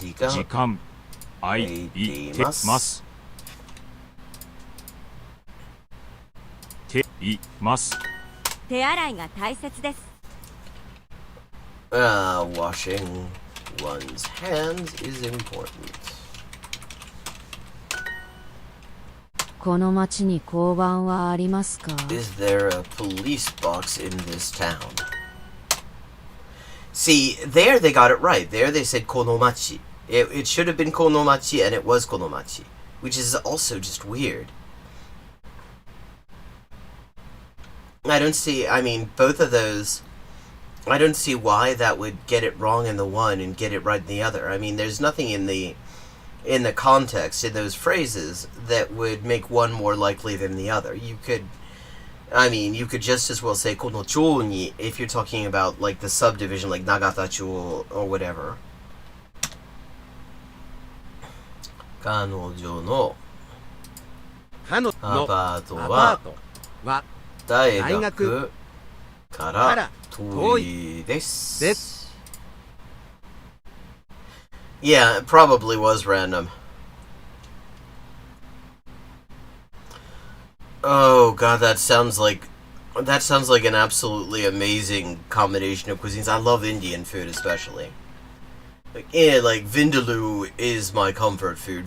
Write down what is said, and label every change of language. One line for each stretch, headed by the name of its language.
Japanese: 時間空いてますています。手洗いが大切です。
English: Washing one's hands is important.
Japanese: この町に交番はありますか？
English: Is there a police box in this town? See, there they got it right. There they said konomachi. It should have been konomachi, and it was konomachi, which is also just weird. I don't see, both of those, I don't see why that would get it wrong in the one and get it right in the other. I mean, there's nothing in the context, in those phrases, that would make one more likely than the other. You could just as well say konocho ni if you're talking about, like, the subdivision, like Nagatacho or whatever.
Japanese: 彼女のアパートは大学から遠いです。
English: Yeah, it probably was random. Oh god, that sounds like an absolutely amazing combination of cuisines. I love Indian food especially. Like vindaloo is my comfort food.